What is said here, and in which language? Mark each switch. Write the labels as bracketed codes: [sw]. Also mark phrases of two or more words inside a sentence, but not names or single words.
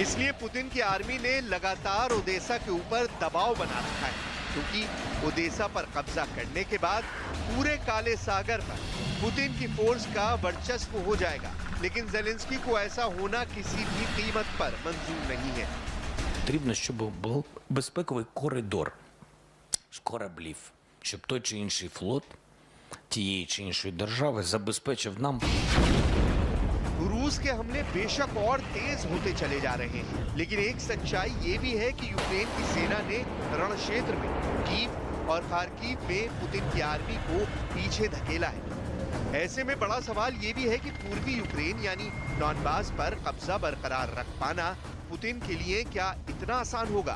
[hi] इसलिए पुतिन की आर्मी ने लगातार ओडेसा के ऊपर दबाव बना रखा है, क्योंकि ओडेसा पर कब्जा करने के बाद पूरे काले सागर पर पुतिन की फोर्स का वर्चस्व हो जाएगा। लेकिन जेलेंस्की को ऐसा होना किसी भी कीमत पर मंजूर नहीं है। [uk] Потрібно, щоб був безпековий коридор з кораблів, щоб той чи інший флот тієї чи іншої держави забезпечив нам [hi] रूस के हमले बेशक और तेज होते चले जा रहे हैं, लेकिन एक सच्चाई ये भी है कि यूक्रेन की सेना ने रण क्षेत्र में कीव और खार्किव में पुतिन की आर्मी को पीछे धकेला है। ऐसे में बड़ा सवाल ये भी है कि पूर्वी यूक्रेन यानी डॉनबास पर कब्जा बरकरार रख पाना पुतिन के लिए क्या इतना आसान होगा?